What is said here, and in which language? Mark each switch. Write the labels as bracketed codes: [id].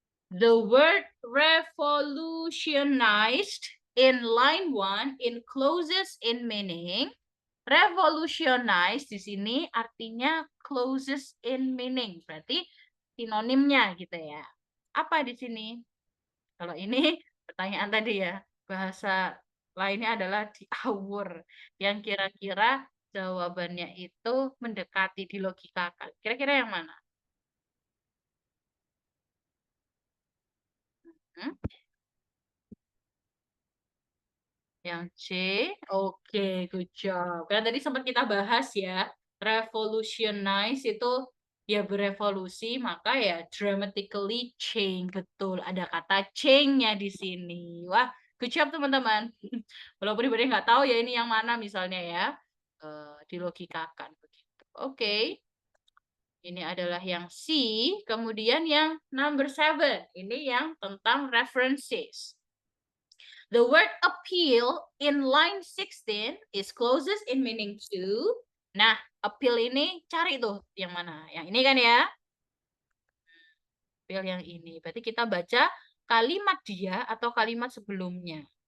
[en] The word revolutionized in line 1 encloses in meaning. [id] Revolutionize di sini artinya [en] closes in meaning. [id] Berarti sinonimnya gitu ya. Apa di sini? Kalau ini pertanyaan tadi ya. Bahasa lainnya adalah diawur. Yang kira-kira jawabannya itu mendekati dilogikakan. Kira-kira yang mana? Hmm? Yang C, oke, [en] good job. [id] Karena tadi sempat kita bahas ya, revolutionize itu ya berevolusi, maka ya [en] dramatically change, [id] betul. Ada kata change-nya di sini. Wah, [en] good job [id] teman-teman. Walaupun ibadah nggak tahu ya ini yang mana misalnya ya, dilogikakan begitu. Oke, ini adalah yang C. Kemudian yang number 7, ini yang tentang references. [en] The word appeal in line 16 is closest in meaning to. [id] Nah, appeal ini cari tuh yang mana? Yang ini kan ya? Appeal yang ini. Berarti kita baca kalimat dia atau kalimat sebelumnya.